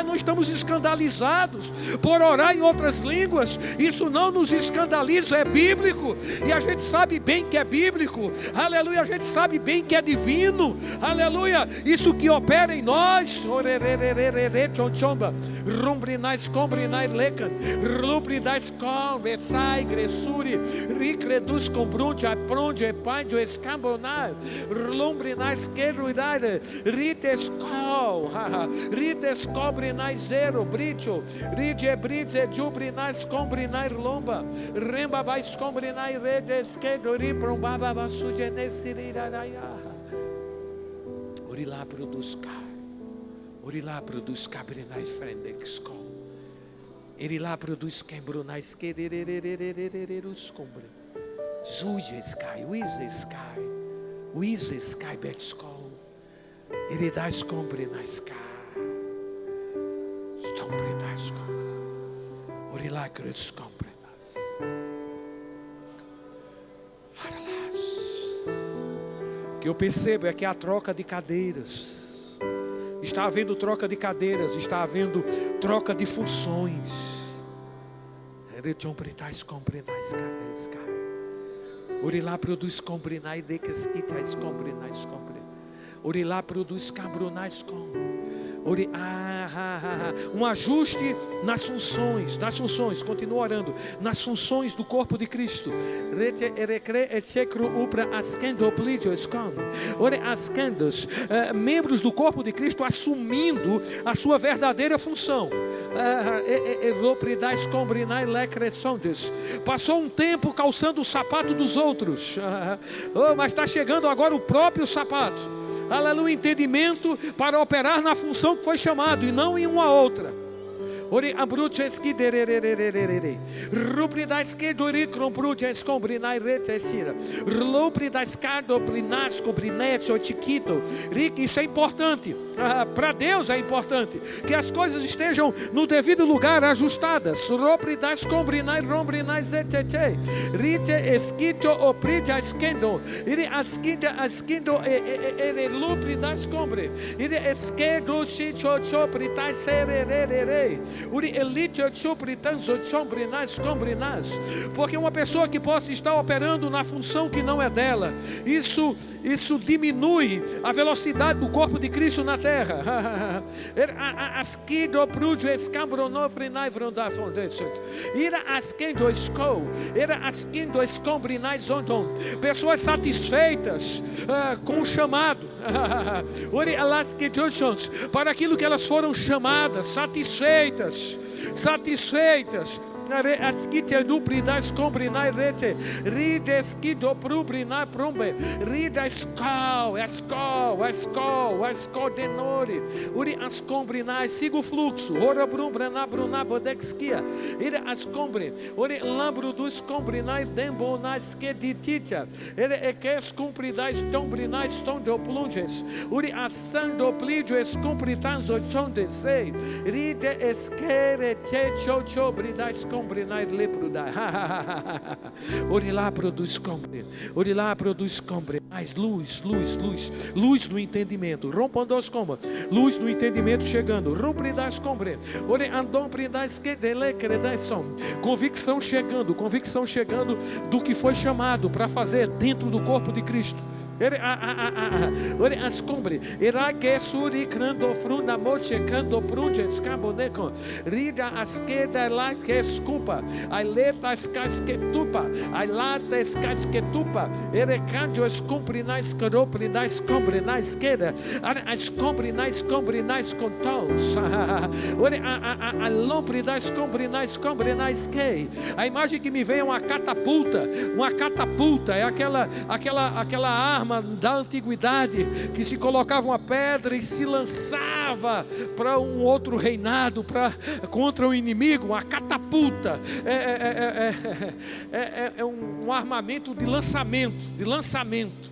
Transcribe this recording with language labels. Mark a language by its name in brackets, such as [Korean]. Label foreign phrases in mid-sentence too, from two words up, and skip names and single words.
[Portuguese] Não estamos escandalizados por orar em outras línguas. Isso não nos escandaliza, é bíblico. E a gente sabe bem que é bíblico. Aleluia, a gente sabe bem que é divino. Aleluia, isso que opera em nós. Rumbrinais combrinais lecan, rubrinais com, sai, gressuri, ricredus combrunte, apronde, pandio, escambonar, lumbrinais esquerda, ritescol, ritescobrinai zero, britio, ride brize, jubrinai, scombrinai lomba, remba vai scombrinai rede esquerdo, riprombaba vassugenesiriraia. Ori lá produz car, ori lá produz cabrinai frendexcol, eri lá produz quembrunai esquerererererererus combre, zuje sky, wize sky betskol, eri dá escombrinai sky, stombrinai scol, ori lá cruz combrinas. O que eu percebo é que há troca de cadeiras. Está havendo troca de cadeiras, está havendo troca de funções. Orilá produz combrinai de que esquitais combrinais combre. Orilá produz cambronais com. Um ajuste nas funções, continua orando, nas funções do corpo de Cristo. Membros do corpo de Cristo assumindo a sua verdadeira função. Passou um tempo calçando o sapato dos outros, mas está chegando agora o próprio sapato. Aleluia, entendimento para operar na função que foi chamado e não em uma outra. Ori abruce esquiderererererere. Rupri da esquerdori crombruce escombrinai retesira. Rupri da escado brinasco brinetso chiquito. Isso é importante. Para Deus é importante que as coisas estejam no devido lugar, ajustadas. Rupri da escombrinai rombrinai zetete. Rite esquito oprite esquendo. Iri asquida asquindo ere lupri da escombre. Iri esquerdo chicho choprita serererere. Porque uma pessoa que possa estar operando na função que não é dela, isso diminui a velocidade do corpo de Cristo na terra. Pessoas satisfeitas com o chamado, para aquilo que elas foram chamadas, satisfeitas. Asquite duplidas combrinai rete, ride esquido prubrinai prombe, rida escal denore, uri ascombrinai, siga o fluxo, ora brumbrana bruna bodexquia, ira ascombre, uri lambro dos combrinai dembonai skedititia, ere eques cumpridais tombrinai stondo plunges, uri assando plidio escumpritanzo chondesei, ride esquere te chocho bridais combrinai lepruda. Orilá produz combre. Orilá produz combre. Mais luz no entendimento. Rompandos como. Luz no entendimento chegando. Rumpridas combre. Ore andom pridas que dele credais som. Convicção chegando do que foi chamado para fazer dentro do corpo de Cristo. Ore ascombre. Era que suri crando frunda moche cando prunges caboneco. Rida asqueda lá que escupa. Ai letas casquetupa. Ai latas casquetupa. Ere candio escumprinais caroprinais combrinais queda. As combrinais contons. Ore a lomprinais combrinais que. A imagem que me vem é uma catapulta. Uma catapulta é aquela arma da antiguidade que se colocava uma pedra e se lançava para um outro reinado, contra o inimigo. Uma catapulta é um armamento de lançamento.